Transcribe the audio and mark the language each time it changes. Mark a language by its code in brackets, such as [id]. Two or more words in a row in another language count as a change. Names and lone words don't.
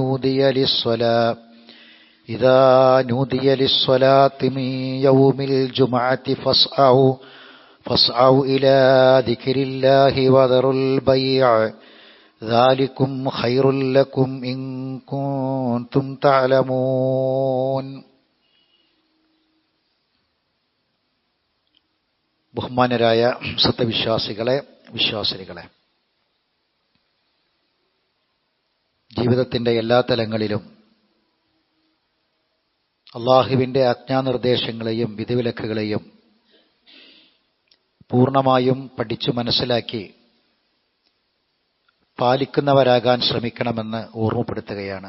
[ar] نودي للصلاة من يوم الجمعة فاسعوا إلى ذكر الله وذروا البيع ذلكم خير لكم إن كنتم تعلمون. [ml] ബഹുമാനരായ സത്യവിശ്വാസികളെ, വിശ്വാസിനികളെ, ജീവിതത്തിൻ്റെ എല്ലാ തലങ്ങളിലും അള്ളാഹുവിൻ്റെ ആജ്ഞാനിർദ്ദേശങ്ങളെയും വിധിവിലക്കുകളെയും പൂർണ്ണമായും പഠിച്ചു മനസ്സിലാക്കി പാലിക്കുന്നവരാകാൻ ശ്രമിക്കണമെന്ന് ഓർമ്മപ്പെടുത്തുകയാണ്.